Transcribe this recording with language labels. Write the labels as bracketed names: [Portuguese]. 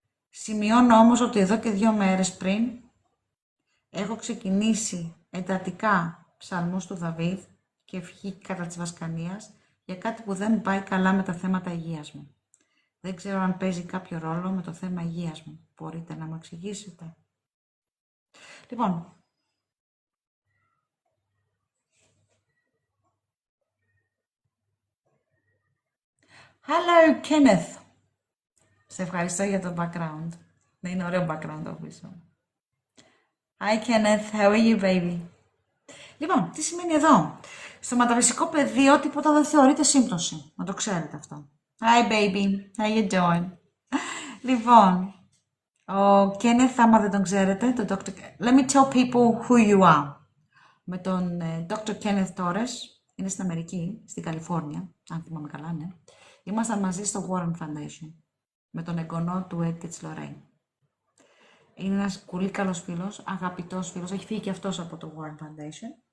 [Greek] Σημειώνω όμως ότι εδώ και 2 μέρες πριν έχω ξεκινήσει εντατικά ψαλμούς του Δαβίδ και ευχή κατά της Βασκανίας για κάτι που δεν πάει καλά με τα θέματα υγείας μου. Δεν ξέρω αν παίζει κάποιο ρόλο με το θέμα υγείας μου. Μπορείτε να μου εξηγήσετε? Λοιπόν, [English] hello [Greek] Kenneth. Σε ευχαριστώ για το background. Ναι, είναι ωραίο background το πίσω. [English] Hi Kenneth, how are you baby? [Greek] Λοιπόν, τι σημαίνει εδώ? Στο μεταφυσικό πεδίο τίποτα δεν θεωρείται σύμπτωση. Να το ξέρετε αυτό. [English] Hi baby, how you doing? [Greek] Λοιπόν, ο Kenneth, άμα δεν τον ξέρετε, το Dr. [English] Let me tell people who you are. [Greek] Με τον Dr. Kenneth Torres, είναι στην Αμερική, στην Καλιφόρνια, αν θυμάμαι καλά, ναι. Ήμασταν μαζί στο Warren Foundation, με τον εγγονό του Ed και της Lorraine. Είναι ένας πολύ καλός φίλος, αγαπητός φίλος, έχει φύγει και αυτός από το Warren Foundation.